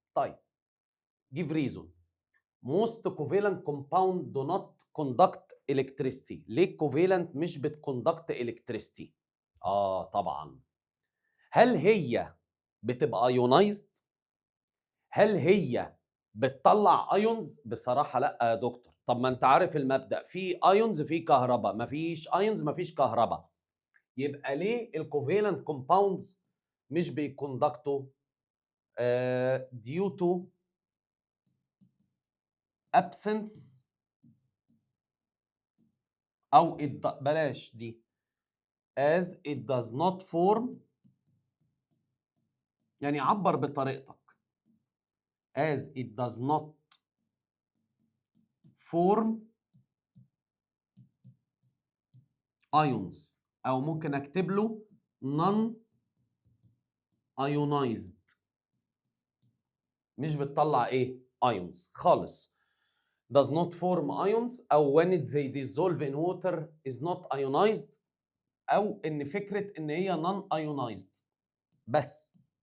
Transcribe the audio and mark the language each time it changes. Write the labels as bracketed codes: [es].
[en] طيب، give reason most covalent compound do not conduct electricity. [ar] ليه covalent مش بت [en] conduct electricity؟ [ar] طبعا. هل هي بتبقى ionized؟ هل هي بتطلع ايونز؟ بصراحه لا يا دكتور. طب ما انت عارف المبدا، في ايونز في كهرباء، مفيش ايونز مفيش كهرباء. يبقى ليه الكوفالنت كومباوندز مش بيكوندكتوا؟ [en] due to absence [ar] او بلاش دي [en] as it does not form، [ar] يعني عبر بطريقتك as it does not form ions، او ممكن اكتب له [en] non ionized، [ar] مش بتطلع ايه ions خالص. [en] does not form ions، او when they dissolve in water is not ionized، [ar] او ان فكره ان هي [en] non ionized بس.